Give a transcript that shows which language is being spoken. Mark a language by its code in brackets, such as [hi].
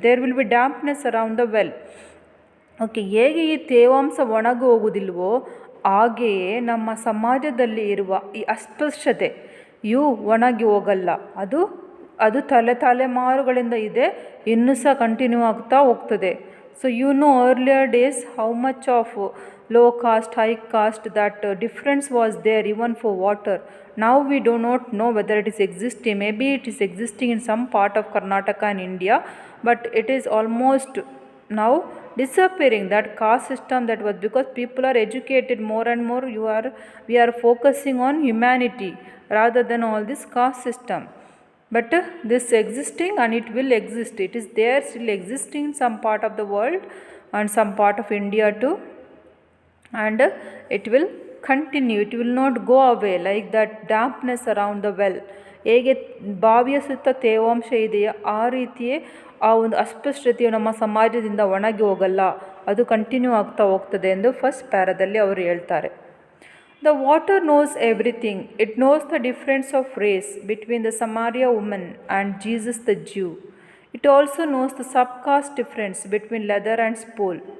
[en] There will be dampness around the well. [kn] Okay, ಹೇಗೆ ಈ ತೇವಾಂಶ ಒಣಗಿ ಹೋಗುವುದಿಲ್ವೋ ಹಾಗೆಯೇ ನಮ್ಮ ಸಮಾಜದಲ್ಲಿ ಇರುವ ಈ ಅಸ್ಪೃಶ್ಯತೆ ಇವು ಒಣಗಿ ಹೋಗಲ್ಲ. ಅದು ತಲೆಮಾರುಗಳಿಂದ ಇದೆ, ಇನ್ನೂ ಸಹ ಕಂಟಿನ್ಯೂ ಆಗ್ತಾ ಹೋಗ್ತದೆ. [en] So earlier days how much of low caste, high caste, that difference was there even for water. Now we do not know whether it is existing. Maybe it is existing in some part of Karnataka and India, but it is almost now disappearing, that caste system that was, because people are educated more and more. We are focusing on humanity rather than all this caste system. But this existing and it will exist. It is there, still existing in some part of the world and some part of India too. And it will continue. It will not go away like that dampness around the well. [kn] ಹೇಗೆ ಬಾವಿಯ ಸುತ್ತ ತೇವಾಂಶ ಇದೆಯೋ ಆ ರೀತಿಯೇ ಆ ಒಂದು ಅಸ್ಪೃಶ್ಯತೆಯು ನಮ್ಮ ಸಮಾಜದಿಂದ ಒಣಗಿ ಹೋಗಲ್ಲ, ಅದು ಕಂಟಿನ್ಯೂ ಆಗ್ತಾ ಹೋಗ್ತದೆ ಎಂದು ಫಸ್ಟ್ ಪ್ಯಾರಾದಲ್ಲಿ ಅವರು ಹೇಳ್ತಾರೆ. [en] The water knows everything. It knows the difference of race between the Samaria woman and Jesus the Jew. It also knows the subcaste difference between leather and spool.